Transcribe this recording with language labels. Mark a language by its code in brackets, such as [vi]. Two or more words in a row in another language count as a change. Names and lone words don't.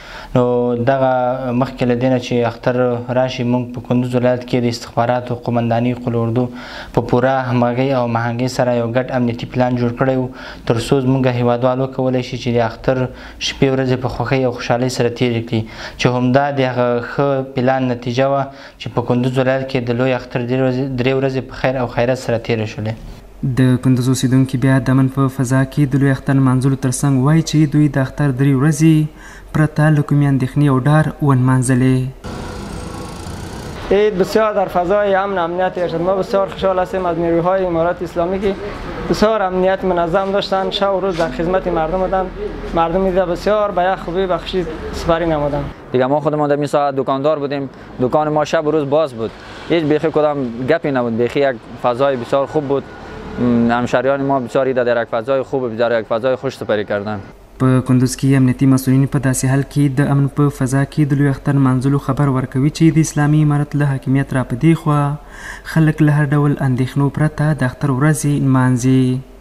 [ps] نو دغه مخکې له دې نه چې اختر راشي موږ په کندوز ولایت کې د استخباراتو قمندانۍ قل اردو په پوره همغږۍ او مهنګۍ سره یو ګډ امنیتي پلان جوړ کړی و تر څو زموږ هیوادوال وکولی شي چې د اختر شپې ورځې په خوښۍ او خوشحالۍ سره تېرې کړي چې همدا د هغه ښه پلان نتیجه وه چې په کندوز ولایت کې د لوی اختر 3 ورځې په خیر او خیرت سره تېرې شولې. د کندوز اوسیدونکي بیا د امن په فضا کې د لوی اختر نمانځلو ترڅنګ وایي چې دوی د اختر 3 ورځې پرته له کومې اندېښنې او ډار ونمانځلې. [fa] عید بسیار در فضای امن امنیت شد. ما بسیار خوشحال هستیم از نیروهای امارات اسلامی که بسیار امنیت منظم داشتن، شب و روز در خدمت مردم بودن. مردم دیده بسیار به یک خوبی بخشی سپری نمودن. دیگه ما خودمان در این ساعت دکاندار بودیم، دکان ما شب و روز باز بود، هیچ بیخی کدام گپی نبود، بیخی یک فضای بسیار خوب بود. همشهریان ما بسیار در یک فضای خوب، در یک فضای خوش سپری کردن. [ps] په کندوز کې امنیتي مسؤلین په داسې حال کې د امن په فضا کې د لوی اختر نمانځلو خبر ورکوي چې د اسلامي امارت له حاکمیت را په دې خوا خلک له هر ډول اندېښنو پرته د اختر ورځې نمانځي.